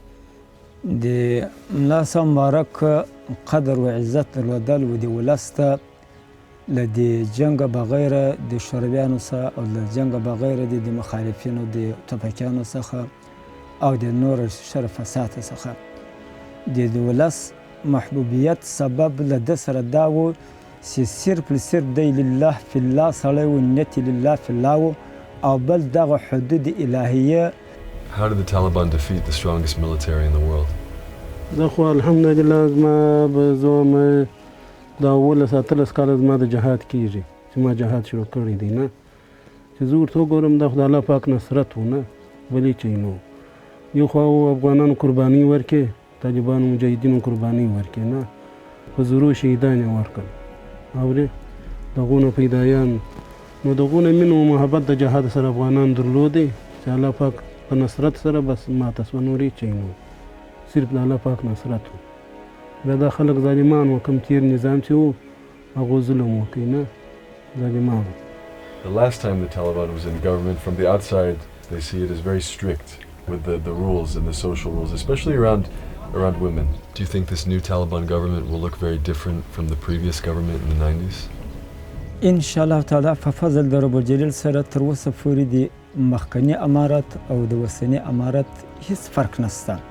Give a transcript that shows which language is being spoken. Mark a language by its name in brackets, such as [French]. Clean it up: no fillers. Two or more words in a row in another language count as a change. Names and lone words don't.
[Pashto] د ملا صاحب مبارک قدر و عزت درلودل و د ولس ته له د جنګ بغیر د شورویانو څخه او له جنګ بغیر د مخالفینو د ټوپکیانو څخه او د نور شر فساد څخه د ولس محبوبیت سبب له ده سره دا و چې صرف دی [Arabic] لله فی الله [Pashto] سړی و نیت یې [Arabic] لله فی الله [Pashto] و او بل دغه حدود الهیه. [English] How did the Taliban defeat the strongest military in the world? [Pashto] زه خو الحمدلله زما به زه دا 18 کاله زما د جهاد کېږي چې ما جهاد شروع کړی دی نه چې زه ورته وګورم دا خو د الله پاک نصرت و نه بلې چی نو یو خوا افغانانو قرباني ورکړې طالبانو مجاهدینو قرباني ورکړې نه په زرو شهیدان یې ورکړل اورې دغونه فدایان نو دغونه مینه و محبت د جهاد سره افغانان درلودې چې الله پاک په نصرت سره بس ماته سوه نورې چی نو صرف د الله پاک نصرت و بیا دا خلک ظالمان و کم تیر نظام چې و هغو ظلم وکړي نه ظالمان. [English] The last time the Taliban was in government, from the outside, they see it as very strict with the rules and the social rules, especially around women. Do you think this new Taliban government will look very different from the previous government in the 90s? [Arabic] ان شاء الله تعالی [Pashto] په فضل د [Arabic] رب الجلیل [Pashto] سره تر اوسه پورې د مخکني امارت او د اوسني امارت هیڅ فرق نشته.